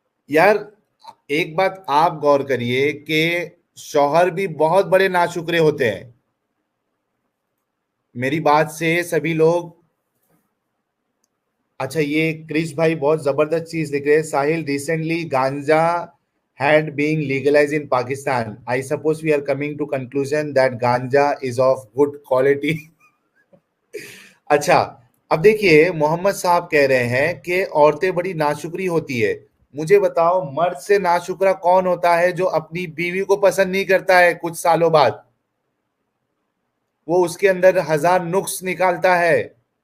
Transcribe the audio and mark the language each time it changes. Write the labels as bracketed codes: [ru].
[hi] यार एक बात आप गौर करिए कि शौहर भी बहुत बड़े नाशुक्रे होते हैं। मेरी बात से सभी लोग, अच्छा ये क्रिश भाई बहुत जबरदस्त चीज लिख रहे हैं। [en] Sahil, recently ganja had been legalized in Pakistan. I suppose we are coming to conclusion that ganja is of good quality. [hi] अच्छा, अब देखिए मोहम्मद साहब कह रहे हैं कि औरतें बड़ी नाशुक्री होती है। मुझे बताओ, मर्द से नाशुक्रा कौन होता है जो अपनी बीवी को पसंद नहीं करता है? कुछ सालों बाद वो उसके अंदर हजार नुक्स निकालता है।